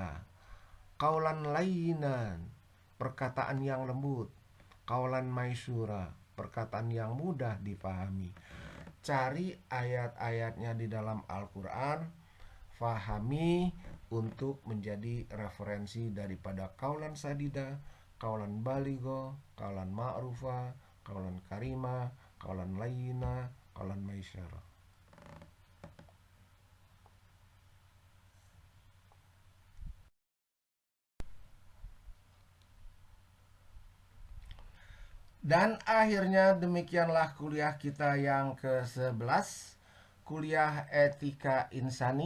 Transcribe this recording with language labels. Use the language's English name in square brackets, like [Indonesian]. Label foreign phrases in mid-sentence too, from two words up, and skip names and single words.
[Arabic] قولا لينا, [Indonesian] perkataan yang lembut. [Arabic] قولا ميسورا, [Indonesian] perkataan yang mudah dipahami. Cari ayat-ayatnya di dalam Al-Quran, fahami untuk menjadi referensi daripada [Arabic] قولا سديدا, قولا بليغا, قولا معروفا, قولا كريما, قولا لينا, قولا ميسورا. [Indonesian] Dan akhirnya demikianlah kuliah kita yang ke-11, kuliah etika insani.